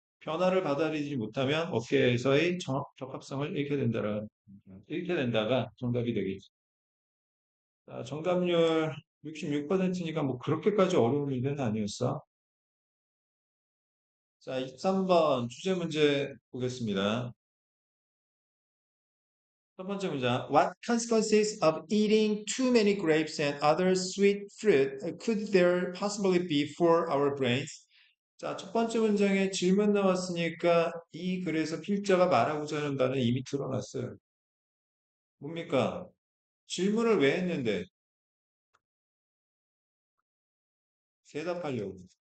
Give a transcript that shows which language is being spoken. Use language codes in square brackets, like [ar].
[ko] 변화를 받아들이지 못하면 업계에서의 적합성을 잃게 된다가 정답이 되겠죠. 자, 정답률 66%니까 뭐 그렇게까지 어려운 문제는 아니었어. 자, 23번 주제 문제 보겠습니다. 첫 번째 문장. [en] What consequences of eating too many grapes and other sweet fruit could there possibly be for our brains? [ko] 자, 첫 번째 문장에 질문 나왔으니까 이 글에서 필자가 말하고자 하는 바는 이미 드러났어요. 뭡니까? 질문을 왜 했는데? 대답하려고.